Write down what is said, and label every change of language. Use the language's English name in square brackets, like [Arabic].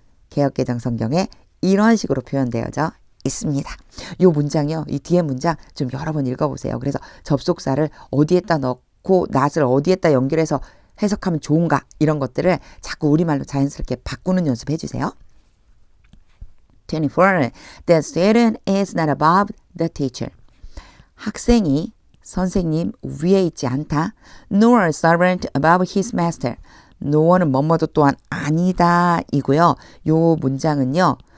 [Korean] 개역개정 성경에 이런 식으로 표현되어져 있습니다. 이 문장이요. 이 뒤에 문장 좀 여러 번 읽어보세요. 그래서 접속사를 어디에다 넣고 낫을 어디에다 연결해서 해석하면 좋은가 이런 것들을 자꾸 우리말로 자연스럽게 바꾸는 연습 해주세요. 24. [English] The student is not above the teacher. [Korean] 학생이 선생님 위에 있지 않다. [English] Nor a servant above his master. [Korean] no는 뭐뭐도 또한 아니다 이고요. 요 문장은요.